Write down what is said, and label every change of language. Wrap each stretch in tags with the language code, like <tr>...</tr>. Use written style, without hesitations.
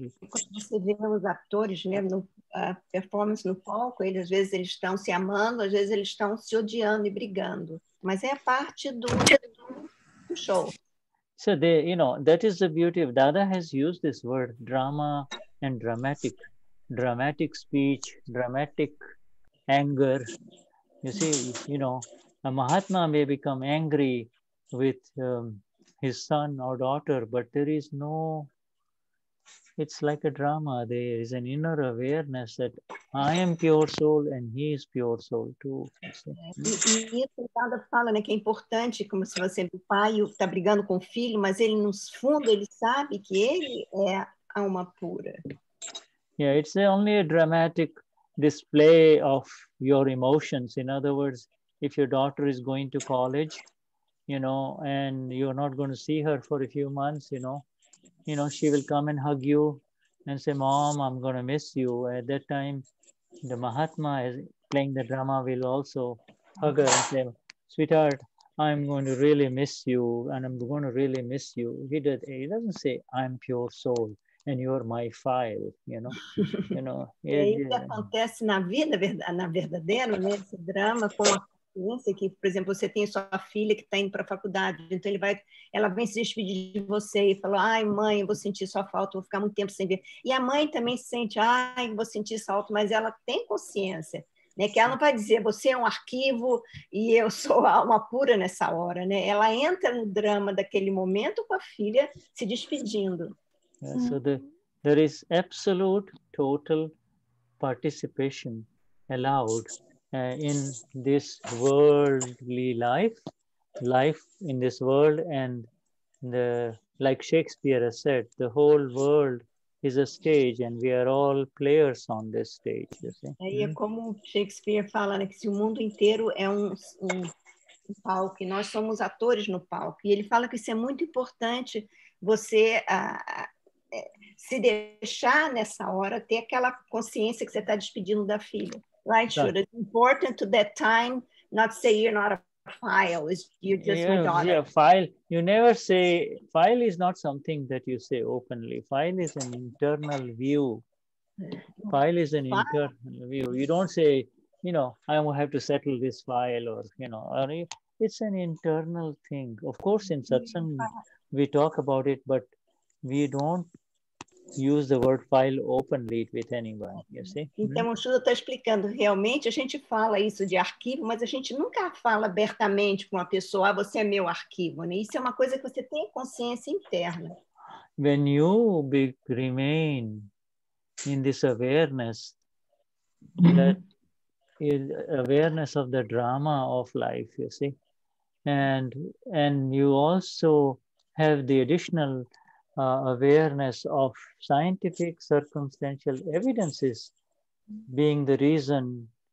<pt>Quando você vê os atores, né, performance no palco, às vezes eles estão se amando, às vezes eles estão se odiando e brigando, mas é parte do show.</pt> <en>So that is the beauty of Dada has used this word drama and dramatic speech, dramatic anger. You see, a Mahatma may become angry with his son or daughter, but there is it's like a drama. There is an inner awareness that I am pure soul and he is pure soul too. E isso o Dada fala, né, que é importante, como se o pai está brigando com o filho, mas ele no fundo ele sabe que ele é alma pura. Yeah, it's only a dramatic display of your emotions. In other words, if your daughter is going to college, and you're not going to see her for a few months, she will come and hug you and say, Mom, I'm going to miss you. At that time, the Mahatma is playing the drama will also hug her and say, sweetheart, I'm going to really miss you and I'm going to really miss you. He doesn't say, I'm pure soul and you're my file,</en> <pt>Isso acontece na vida, na verdadeira, né, esse drama com a consciência que, por exemplo, você tem sua filha que está indo para a faculdade, então ela vem se despedir de você e fala, ai mãe, eu vou sentir sua falta, vou ficar muito tempo sem ver. E a mãe também sente, ai, vou sentir falta, mas ela tem consciência, né, que ela não vai dizer, você é um arquivo e eu sou a alma pura nessa hora, né? Ela entra no drama daquele momento com a filha se despedindo.</pt> <en>Yeah, so There is absolute, total participation allowed in this worldly life in this world, and like Shakespeare has said, the whole world is a stage and we are all players on this stage, you see.</en> <pt>Aí é como Shakespeare fala, né, que se o mundo inteiro é um palco e nós somos atores no palco. E ele fala que isso é muito importante, você se deixar nessa hora, ter aquela consciência que você está despedindo da filha.</pt> <en>Right, Shuddha? It's important to that time not say you're not a file, you're just my daughter. Yeah, file. You never say, file is not something that you say openly. File is an internal view. File is an internal view. You don't say, you know, I will have to settle this file, or, you know, it's an internal thing. Of course, in satsang, we talk about it, but we don't use the word file openly with anyone, you see.</en> <pt>Então, o Shuddha está explicando, realmente a gente fala isso de arquivo, mas a gente nunca fala abertamente com uma pessoa, você é meu arquivo, né? Isso é uma coisa que você tem consciência interna.</pt> <en>When you remain in this awareness, that is awareness of the drama of life, you see, and you also have the additional awareness of scientific circumstantial evidences being the reason</en>